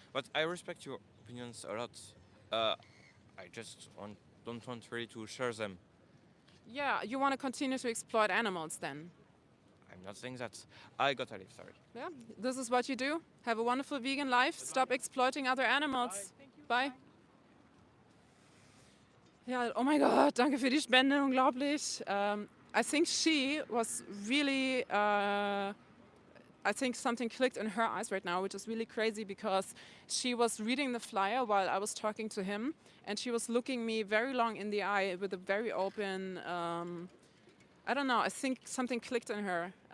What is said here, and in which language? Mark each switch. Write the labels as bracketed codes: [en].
[en] But I respect your opinions a lot. I just don't want really to share them. Yeah, you want to continue to exploit animals then? I'm not saying that. I gotta leave, sorry. Yeah, this is what you do. Have a wonderful vegan life. Stop exploiting other animals. Bye. [de] Ja, oh mein Gott, danke für die Spende, unglaublich. [en] I think she was really, I think something clicked in her eyes right now, which is really crazy because she was reading the flyer while I was talking to him, and she was looking me very long in the eye with a very open, I don't know, I think something clicked in her.